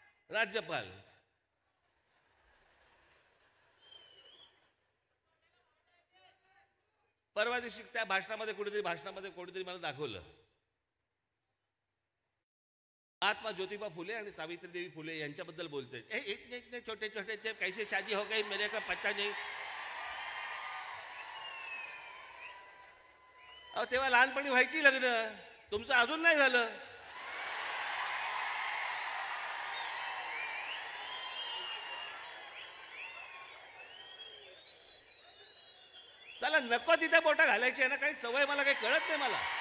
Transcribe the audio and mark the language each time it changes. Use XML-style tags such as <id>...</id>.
<mr>राज्यपाल परवा दिवशी त्या भाषणामध्ये कोणीतरी मला दाखवलं, महात्मा ज्योतिबा फुले आणि सावित्रीदेवी फुले यांच्याबद्दल बोलते.</mr> <hi>छोटे छोटे ते कैसे शादी हो गई मेरे को पता नहीं.</hi> <mr>अहो तेव्हा लहानपणी व्हायची लग्न, तुमचं अजून नाही झालं. चला नको तिथे बोटा घालायची आहे ना, काही सवय मला काही कळत नाही मला.</mr>